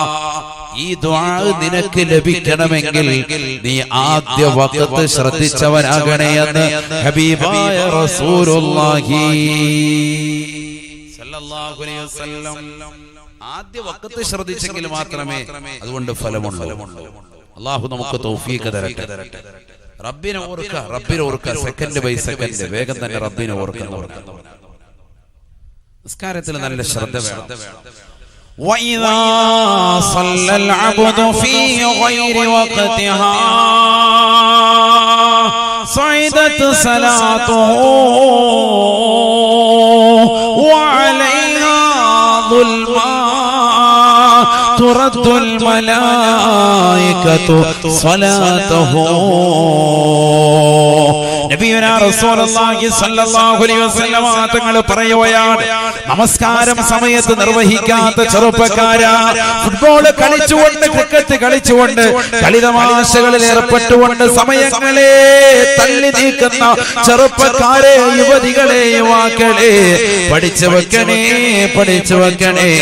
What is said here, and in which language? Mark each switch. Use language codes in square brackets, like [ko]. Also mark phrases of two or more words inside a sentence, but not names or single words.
[ml] ഈ ദുആ നിനക്ക് ലഭിക്കണമെങ്കിൽ നീ ആദ്യ വഖത്ത് ശ്രദ്ധിച്ചവനാകണേ എന്ന് ഹബീബായ [ar] رسول الله صلى الله عليه وسلم [ml] ആദ്യ വഖത്ത് ശ്രദ്ധിച്ചെങ്കിൽ മാത്രമേ അതുകൊണ്ട് ഫലമുള്ളൂ. അല്ലാഹു നമുക്ക് തൗഫീഖ് തരട്ടെ. റബ്ബിനെ ഓർക്കുക [en] second by second [ml] വേഗം തന്നെ റബ്ബിനെ ഓർക്കുന്നവർ. നിസ്കാരത്തിൽ നല്ല ശ്രദ്ധ വേണം. [ar] وَإِذَا صَلَّى الْعَبْدُ فِي غَيْرِ وَقْتِهَا صَعِدَتْ صَلَاتُهُ وَعَلَيْهَا ظُلْمًا تُرَدُّ الْمَلَائِكَةُ صَلَاتَهُ. نبينا رسول الله صلى الله عليه وسلم [ml] തങ്ങൾ പറയുകയാണ്, നമസ്കാരം സമയത്ത് നിർവഹിക്കാത്ത ചെറുപ്പക്കാരാ, ഫുട്ബോൾ കളിച്ചുകൊണ്ട് ക്രിക്കറ്റ് കളിച്ചുകൊണ്ട് കളിതമാശകളിൽ ഏർപ്പെട്ടുകൊണ്ട് സമയങ്ങളെ തള്ളി നീക്കുന്ന ചെറുപ്പക്കാരെ, യുവതികളെ, യുവാക്കളെ, പഠിച്ചു വെക്കണേ.